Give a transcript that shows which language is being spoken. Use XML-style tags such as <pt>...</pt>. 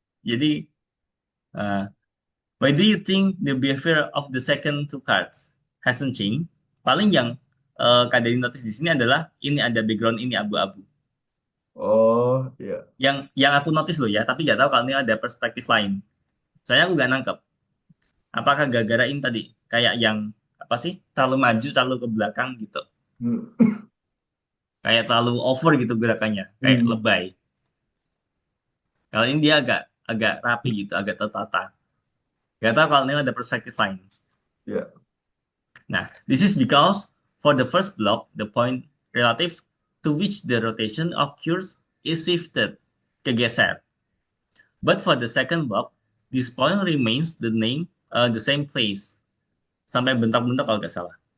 <id>Jadi,</id> <en>uh, why do you think the behavior of the second two cards hasn't changed?</en> <id>Paling yang Kak Deni notice di sini adalah ini ada background ini abu-abu. Oh, ya. Yang aku notice loh ya, tapi nggak tahu kalau ini ada perspektif lain. Saya aku nggak nangkep. Apakah gara-gara ini tadi kayak yang apa sih terlalu maju, terlalu ke belakang gitu, Hmm. kayak terlalu over gitu gerakannya, kayak Hmm. lebay. Kalau ini dia agak agak rapi gitu, agak tertata. Gak tahu kalau ini ada perspektif lain. Ya.</id> <en>Nah, this is because for the first block, the point relative to which the rotation occurs is shifted,</en> <id>kegeser.</id> <en>But for the second block, this point remains the same place</en> <id>sampai bentak-bentak kalau nggak salah.</id>